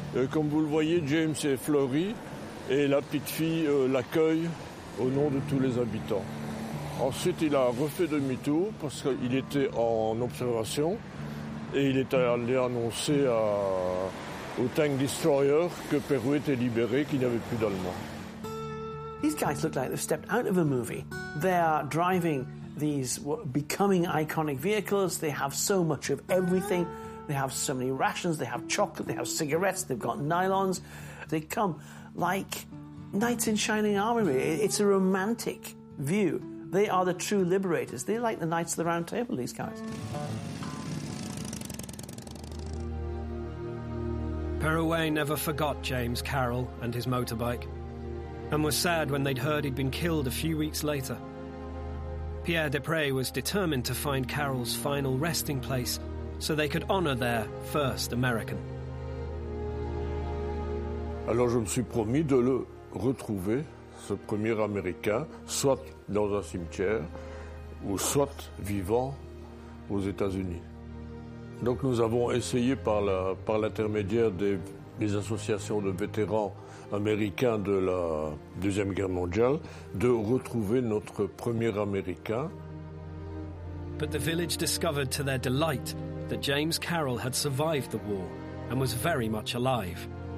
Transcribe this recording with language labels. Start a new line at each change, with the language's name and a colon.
French: Comme vous le voyez, James et Fleury, et la petite fille l'accueille au nom de tous les habitants. Ensuite, il a refait demi-tour parce qu'il était en observation et il est allé annoncer au tank destroyer que Pérou était libéré, qu'il n'y avait plus d'Allemands.
English: These guys look like they've stepped out of a movie. They are driving these becoming iconic vehicles. They have so much of everything. They have so many rations. They have chocolate. They have cigarettes. They've got nylons. They come like knights in shining armor. It's a romantic view. They are the true liberators. They're like the Knights of the Round Table, these guys. Peroway never forgot James Carroll and his motorbike, and were sad when they'd heard he'd been killed a few weeks later. Pierre Desprez was determined to find Carroll's final resting place so they could honour their first American.
French: Alors je me suis promis de le retrouver, ce premier Américain, soit dans un cimetière, ou soit vivant aux États-Unis. Donc nous avons essayé par l'intermédiaire des associations de vétérans américain de la Deuxième Guerre mondiale, de retrouver notre premier Américain.
English: But the village discovered to their delight that James Carroll had survived the war and was very much alive.